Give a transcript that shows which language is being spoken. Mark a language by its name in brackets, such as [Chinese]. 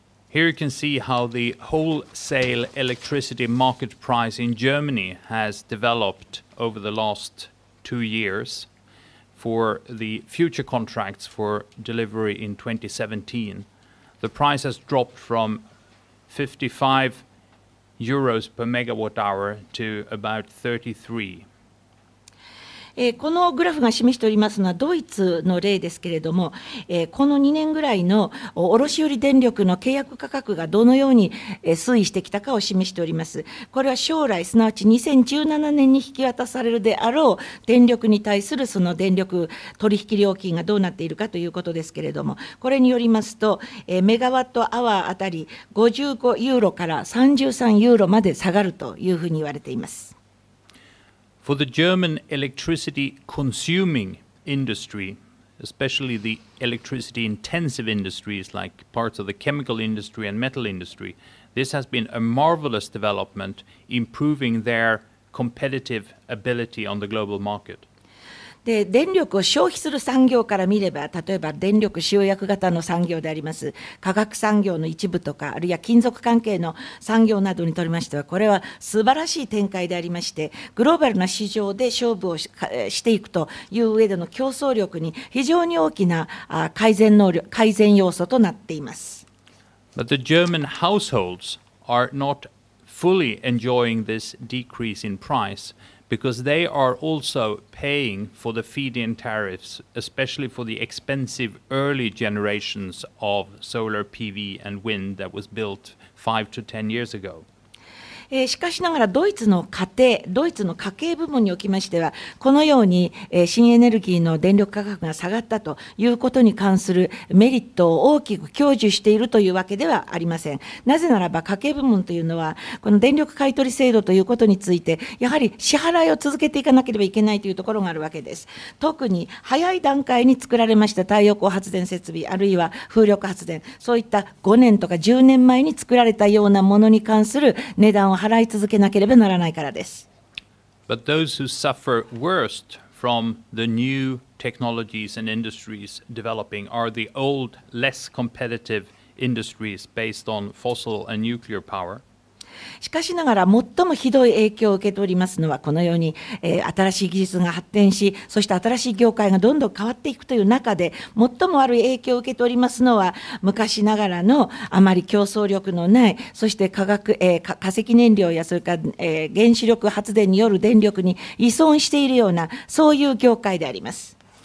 [English] Here you can see how the wholesale electricity market price in Germany has developed over the last 2 years for the future contracts for delivery in 2017. The price has dropped from 55 euros per megawatt hour to about 33. [Japanese] このグラフが示しておりますのはドイツの例ですけれども、この2年ぐらいの卸売電力の契約価格がどのように推移してきたかを示しております。これは将来すなわち2017年に引き渡されるであろう電力に対するその電力取引料金がどうなっているかということですけれども、これによりますとメガワットアワーあたり55ユーロから33ユーロまで下がるというふうに言われています。 [English] For the German electricity consuming industry, especially the electricity intensive industries like parts of the chemical industry and metal industry, This has been a marvelous development, improving their competitive ability on the global market. [Japanese] で電力を消費する産業から見れば、例えば電力集約型の産業であります化学産業の一部とか、あるいは金属関係の産業などにとりましては、これは素晴らしい展開でありまして、グローバルな市場で勝負をしていくという上での競争力に非常に大きな改善要素となっています。 [English] But the German households are not fully enjoying this decrease in price, because they are also paying for the feed-in tariffs, especially for the expensive early generations of solar PV and wind that was built 5 to 10 years ago. [Japanese] しかしながらドイツの家計部門におきましては、このように新エネルギーの電力価格が下がったということに関するメリットを大きく享受しているというわけではありません。なぜならば家計部門というのは、この電力買取制度ということについて、やはり支払いを続けていかなければいけないというところがあるわけです。特に早い段階に作られました太陽光発電設備、あるいは風力発電、そういった5年とか10年前に作られたようなものに関する値段を払い続けなければならないからです。 [English] But those who suffer worst from the new technologies and industries developing are the old, less competitive industries based on fossil and nuclear power. [Japanese] しかしながら最もひどい影響を受けておりますのは、このように、新しい技術が発展し、そして新しい業界がどんどん変わっていくという中で、最も悪い影響を受けておりますのは、昔ながらのあまり競争力のない、そして化石燃料やそれから、原子力発電による電力に依存しているような、そういう業界であります。